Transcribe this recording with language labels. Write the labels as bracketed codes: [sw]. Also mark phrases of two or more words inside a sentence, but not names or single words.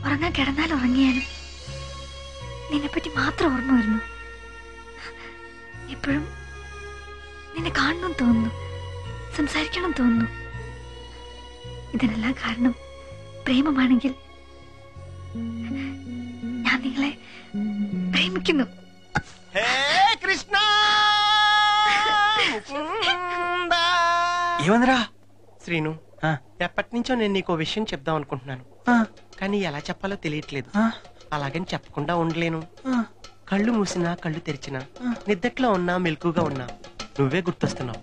[ml] ഞാൻ കിടന്നാൽ ഉറങ്ങിയാലും നിന്നെപ്പറ്റി മാത്രം ഓർമ്മ വരുന്നു. എപ്പോഴും നിന്നെ കാണണം തോന്നുന്നു, സംസാരിക്കണം തോന്നുന്നു. ഇതിനെല്ലാം കാരണം പ്രേമമാണെങ്കിൽ ഞാൻ നിങ്ങളെ പ്രേമിക്കുന്നു. [te] కృష్ణ ఏమందిరా శ్రీను, ఎప్పటి నుంచో నేను నీకు విషయం చెప్దాం అనుకుంటున్నాను, కానీ ఎలా చెప్పాలో తెలియట్లేదు. అలాగని చెప్పకుండా ఉండలేను. కళ్ళు మూసినా కళ్ళు తెరిచినా, నిద్దట్లో ఉన్నా మెలకుగా ఉన్నా నువ్వే గుర్తొస్తున్నావు.